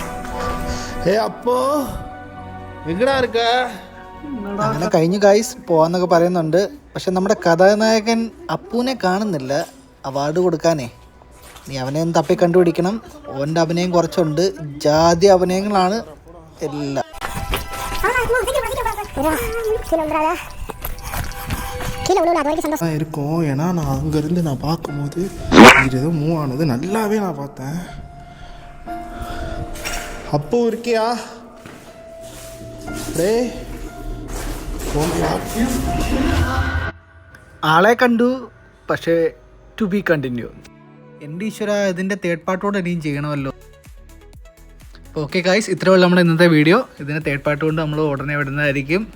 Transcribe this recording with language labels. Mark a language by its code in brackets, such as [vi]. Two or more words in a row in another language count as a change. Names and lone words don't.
[ml] അപ്പോ എങ്ങടാ இருக்க അങ്ങനെ കഴിഞ്ഞു ഗൈസ് പോവാന്നൊക്കെ പറയുന്നുണ്ട്. പക്ഷെ നമ്മുടെ കഥാനായകൻ അപ്പുവിനെ കാണുന്നില്ല അവാർഡ് കൊടുക്കാനേ. നീ അവനെ ഒന്ന് തപ്പി കണ്ടുപിടിക്കണം. ഓൻ്റെ അഭിനയം കുറച്ചുണ്ട്, ജാതി അഭിനയങ്ങളാണ് എല്ലാം. [ta] இருக்கும். ஏன்னா நான் அங்கேருந்து நான் பார்க்கும்போது இது ஏதோ மூவ் ஆனது நல்லாவே நான் பார்த்தேன். அப்போ இருக்கியா டே [ml] ആളെ കണ്ടു, പക്ഷേ [en] to be continue. [ml] എൻ്റെ ഈശ്വര, ഇതിൻ്റെ തേർഡ് പാർട്ടോടെ ഇനിയും ചെയ്യണമല്ലോ. ഓക്കെ ഗൈസ്, ഇത്രയുള്ള നമ്മുടെ ഇന്നത്തെ വീഡിയോ. ഇതിൻ്റെ [en] third part [ml] കൊണ്ട് നമ്മൾ ഉടനെ വിടുന്നതായിരിക്കും.